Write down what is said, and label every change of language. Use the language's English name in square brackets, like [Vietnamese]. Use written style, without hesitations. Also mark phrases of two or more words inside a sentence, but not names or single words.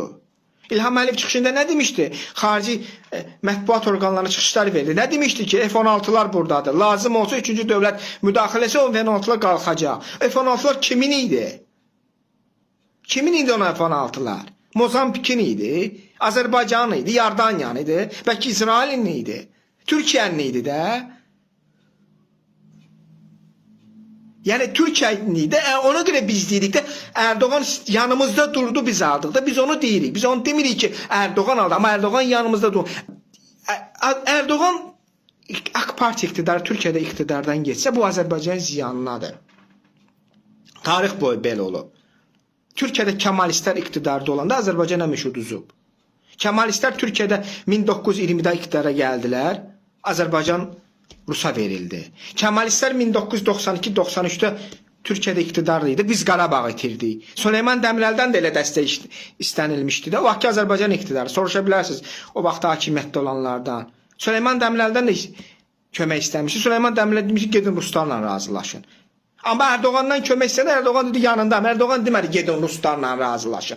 [Azerbaijani] İlham Əliyev çıxışında nə demişti? Xarici mətbuat orqanlarına çıxışlar verdi. Nə demişti ki F-16'lar buradadır. Lazım olsa 3-cü dövlət müdaxiləsi o F-16'lar qalxacaq. F-16'lar kimin idi? Kimin idi ona F-16'lar? Mozambikin idi, Azərbaycan idi, Yardaniyan idi, [Turkish] belki İsrail'in idi, Türkiye'nin idi de. Yani Türkiye'nin idi. Ona göre biz dedik de Erdoğan yanımızda durdu, biz aldık da biz onu deyirik. Biz onu demirik ki Erdoğan aldı ama Erdoğan yanımızda durdu. Erdoğan AK Parti iktidarı Türkiye'de iktidardan geçse bu Azərbaycanın ziyanınadır. [Azerbaijani] Tarix boyu belə olub. Türkiye'de Kemalistler iktidarda olanda Azərbaycan həmişə uduzub. [Turkish] Kemalistler Türkiye'de 1920'de iktidara geldiler. [Azerbaijani] Azərbaycan Rus'a verildi. [Turkish] Kemalistler 1992-93'te Türkiye'de iktidarlıydı. [Azerbaijani] Biz Qarabağı itirdik. Süleyman Demirel'den de elə dəstək istənilmişdi de. O vaxtki Azərbaycan iktidarı. Soruşa bilərsiniz o vaxt hakimiyyətdə olanlardan. Süleyman Demirel'den de kömək istəmişdi. Süleyman Demirel demiş ki gedin Ruslarla razılaşın. Ama Erdoğan'dan kömək istədi. Erdoğan dedi yanındayım. Erdoğan demədi gedin Ruslarla razılaşın.